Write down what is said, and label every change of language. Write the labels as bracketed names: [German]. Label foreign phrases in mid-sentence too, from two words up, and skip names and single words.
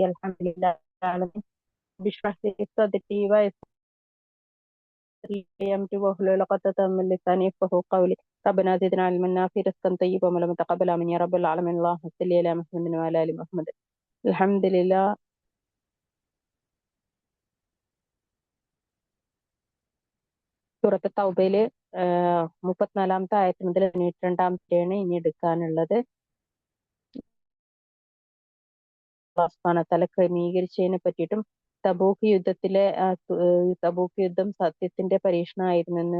[Arabic] الحمد لله رب العالمين. رب اشرح لي صدري ويسر لي أمري واحلل عقدة من لساني يفقهوا قولي. ربنا زدنا علما نافعا رزقا طيبا وعملا متقبلا من يا رب العالمين. اللهم صل على محمد وعلى آل محمد. الحمد لله. [Malayalam] സൂറത്ത് തൗബയില് 34-ാമത്തെ ആയത്ത് മുതൽ 92-ാമത്തെയാണ് ഇനി എടുക്കാനുള്ളത്. [Arabic] الله سبحانه وتعالى [Malayalam] ക്രമീകരിച്ചതിനെ പറ്റിയിട്ടും തബൂക്ക് യുദ്ധം സത്യത്തിന്റെ പരീക്ഷണമായിരുന്നെന്ന്,